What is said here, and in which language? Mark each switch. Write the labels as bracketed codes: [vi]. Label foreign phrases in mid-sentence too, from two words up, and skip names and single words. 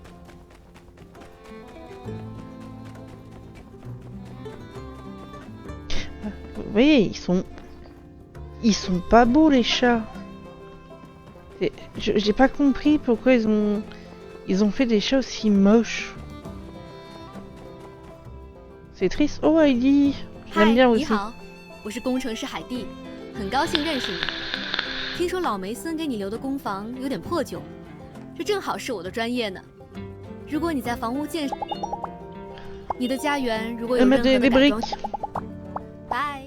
[fr] Vous voyez, ils sont pas beaux les chats. J'ai pas compris pourquoi ils ont fait des chats aussi moches. C'est triste. Oh Heidi, je l'aime bien aussi. [zh] 你好，我是工程师海蒂，很高兴认识你。听说老梅森给你留的工房有点破旧，这正好是我的专业呢。如果你在房屋建设，你的家园如果有任何的改装，拜